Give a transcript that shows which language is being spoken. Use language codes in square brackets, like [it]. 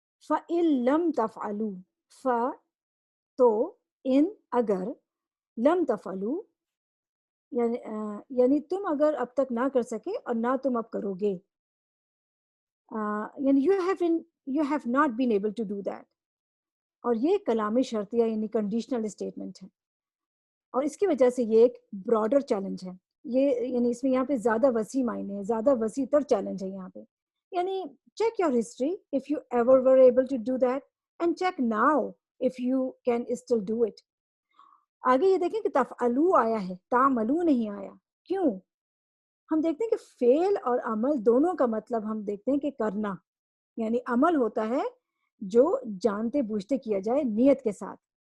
[ar] فَإِن لَمْ تَفْعَلُوا، [ur] تو ان اگر، [ar] لم تفعلوا [ur] یعنی تم اگر اب تک نہ کر سکے اور نہ تم اب کرو گے. [en] یعنی you have not been able to do that. [ur] اور یہ کلام شرطیہ یعنی کنڈیشنل اسٹیٹمنٹ ہے، اور اس کی وجہ سے یہ ایک براڈر چیلنج ہے. یہ یعنی اس میں یہاں پہ زیادہ وسیع معنی ہے، زیادہ وسیع تر چیلنج ہے یہاں پہ. [en] یعنی check your history if you ever were able to do that and check now if you can still do it. [ur] آگے یہ دیکھیں کہ تفعلو آیا ہے، تعملو نہیں آیا. کیوں؟ ہم دیکھتے ہیں کہ فعل اور عمل دونوں کا مطلب ہم دیکھتے ہیں کہ کرنا، یعنی عمل ہوتا ہے جو جانتے بوجھتے کیا جائے نیت کے ساتھ.